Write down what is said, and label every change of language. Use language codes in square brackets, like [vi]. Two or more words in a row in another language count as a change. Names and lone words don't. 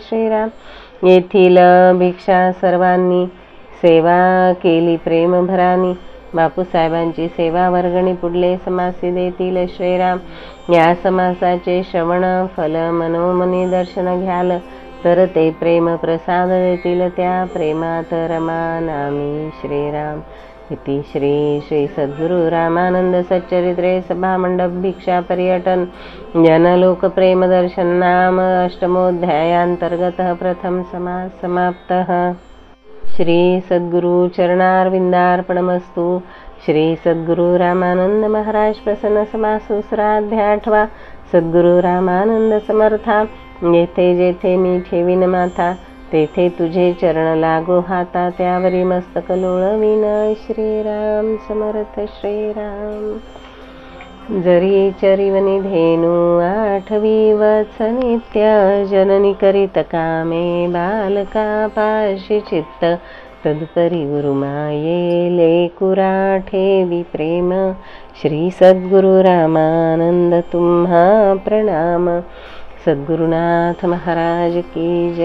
[mr] श्रीराम येथील भिक्षा सर्वांनी सेवा केली प्रेम भरानी, बापूसाहेबांची सेवा वर्गणी पुढले समासी देतील. श्रीराम या समासाचे श्रवण फल मनोमनी दर्शन घ्याल, तर ते प्रेम प्रसाद देतील, त्या प्रेमात रमा नामी. श्रीराम इति श्री श्री सद्गुरु रामानंद सच्चरित्रे सभा मंडप भिक्षा पर्यटन जनलोक प्रेम दर्शन नाम अष्टमोध्यायांतर्गत प्रथम समास समाप्तः. [sa] श्री सद्गुरु चरणारविंदार्पणमस्तु. [mr] श्री सद्गुरु रामानंद महाराज प्रसन्न समास दुसरा अध्याय. सद्गुरु रामानंद समर्था, येथे जेथे मी ठेवीन माथा, तेथे तुझे चरण लागो हाता, त्यावरी मस्तक लोळविन. श्रीराम समर्थ. श्रीराम जरी चरिवनी धेनू आठवी वत्स नित्य, जननी करीत कामे बालका पाशी चित्त, तदुपरी गुरुमाये लेकुरा ठेवी प्रेम. श्री सद्गुरु रामानंद तुम्हा प्रणाम. [hi] सद्गुरुनाथ महाराज की जय.